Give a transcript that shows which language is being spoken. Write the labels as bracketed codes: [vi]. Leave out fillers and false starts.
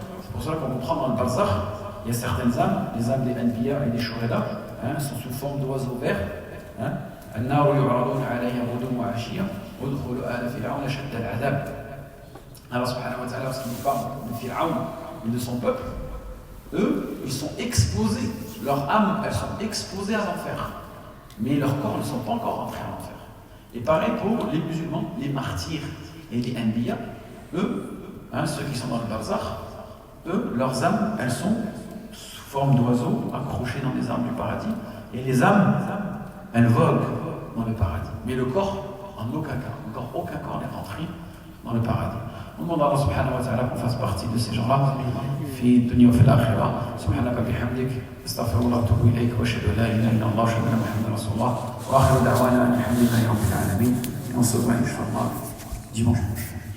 [fr] C'est pour cela qu'on comprend dans le barzakh, il y a certaines âmes, les âmes des anbiya et des shuhada, sont sous forme d'oiseaux verts. [ar] النار يعرضون عليها غدوا وعشيا وادخلوا آل فرعون شد العذاب. [fr] Allah subhanahu wa ta'ala, lorsqu'il nous parle de Pharaon et de son peuple, eux, ils sont exposés, leurs âmes, elles sont exposées à l'enfer, mais leurs corps ne sont pas encore rentrés à l'enfer. Et pareil pour les musulmans, les martyrs et les anbiya, eux, ceux qui sont dans le barzakh, eux, leurs âmes, elles sont sous forme d'oiseaux accrochés dans les arbres du paradis, et les âmes, elles voguent dans le paradis. Mais le corps, en aucun cas, aucun corps n'est rentré dans le paradis. On demande à Allah subhanahu wa ta'ala qu'on fasse partie de ces gens-là. [ar] في الدنيا وفي الآخرة سبحانك بحمدك استغفر الله واتوب إليك وأشهد أن لا إله إلا الله وأشهد أن محمدا رسول الله وآخر دعوانا أن الحمد لله رب العالمين. [fr] Et on se voit, Inch'Allah, dimanche prochain.